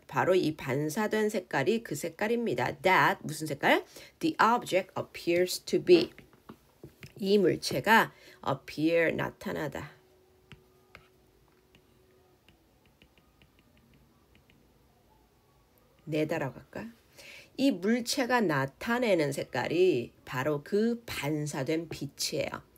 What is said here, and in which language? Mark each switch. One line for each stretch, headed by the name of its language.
Korean: 바로 이 반사된 색깔이 그 색깔입니다.
English: That
Korean: 무슨 색깔?
English: The object appears to be.
Korean: 이 물체가 appear 나타나다. 내다라고 할까? 이 물체가 나타내는 색깔이 바로 그 반사된 빛이에요.